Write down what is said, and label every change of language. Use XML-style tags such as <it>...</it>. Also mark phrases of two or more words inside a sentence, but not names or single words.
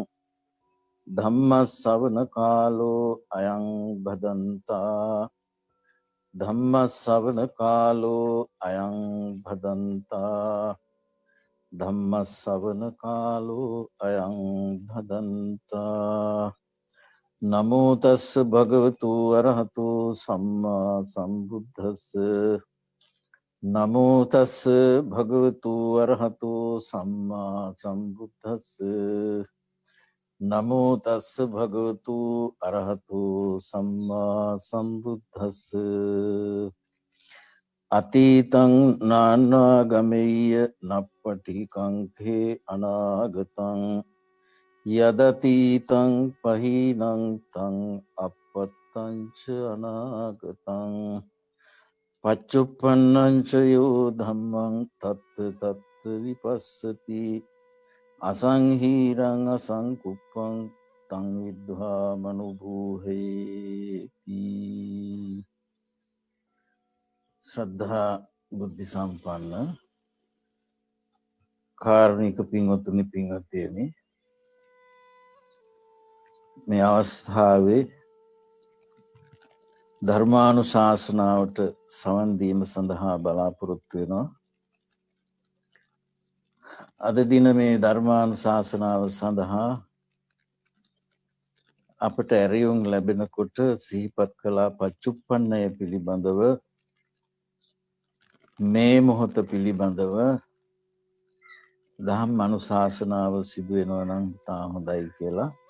<pi>धम्मश्रवणकालो अयं भदन्ता धम्मश्रवणकालो अयं भदन्ता धम्मश्रवणकालो अयं भदन्ता नमो तस् भगवतु अरहतो सम्मा सम्बुद्धस्स नमो तस् भगवतु अरहतो सम्मा सम्बुद्धस्स नमो तस् भगवतु अरहतो सम्मा सम्बुद्धस्स अतीतं नानागमेय नप्पटिकाङ्खे अनागतं यदतीतं पहीनं तं अपत्तं च अनागतं पच्चुपन्नं च यो धम्मं तत् तत् विपස්සति असंहीरं असंकुप्पं तं विद्वा मनुभूहेति श्रद्धा बुद्धि संपन्न</pi> <si>කාරුණික පින්වත්නි පින්වත්නි මේ අවස්ථාවේ ධර්මානුශාසනාවට සවන් දීම සඳහා බලාපොරොත්තු වෙනවා. අද දින මේ ධර්මානුශාසනාව සඳහා අපට ඇරියුම් ලැබෙනකොට සිහිපත් කළා පච්චුප්පන්නය පිළිබඳව මේ මොහොත පිළිබඳව දහම් අනුශාසනාව සිදු වෙනවා නම් තා හොඳයි කියලා.</si>